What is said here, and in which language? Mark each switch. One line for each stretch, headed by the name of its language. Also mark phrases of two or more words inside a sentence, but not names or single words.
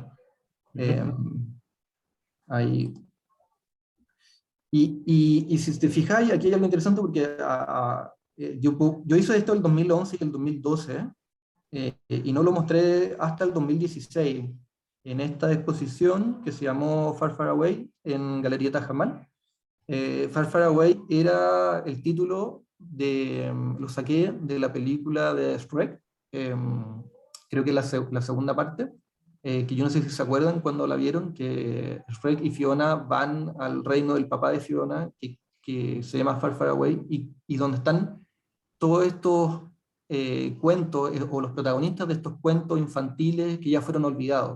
Spanish: Eh, ahí. Y si te fijáis, aquí hay algo interesante, porque yo hice esto el 2011 y el 2012, y no lo mostré hasta el 2016, en esta exposición que se llamó Far Far Away en Galería Tajamal. Far Far Away era el título lo saqué de la película de Shrek, creo que la segunda parte, que yo no sé si se acuerdan cuando la vieron, que Shrek y Fiona van al reino del papá de Fiona, que se llama Far Far Away, y donde están todos estos cuentos, o los protagonistas de estos cuentos infantiles que ya fueron olvidados.